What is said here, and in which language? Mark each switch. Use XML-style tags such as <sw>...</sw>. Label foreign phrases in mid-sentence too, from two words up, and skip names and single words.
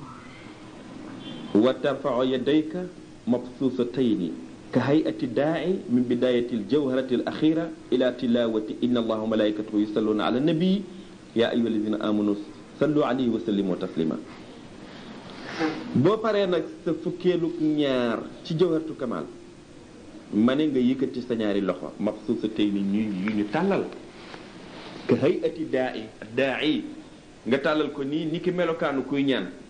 <ar>وترفع يديك مبسوطتين كهيئة داعٍ من بداية الجوهرة الأخيرة إلى تلاوة إن الله وملائكته يصلون على النبي يا أيها الذين آمنوا صلوا عليه وسلموا تسليما</ar> <wo>boo paree nag sa fukkeelu ñaar ci jawharatu kamal ma ne nga yëkkati sa ñaari loxo mabsuusatayni yu ñu tàllal</wo> <ar>كهيئة داعٍ</ar> <wo>nga tàllal ko nii ni ki melokaanu kuy ñaan</wo>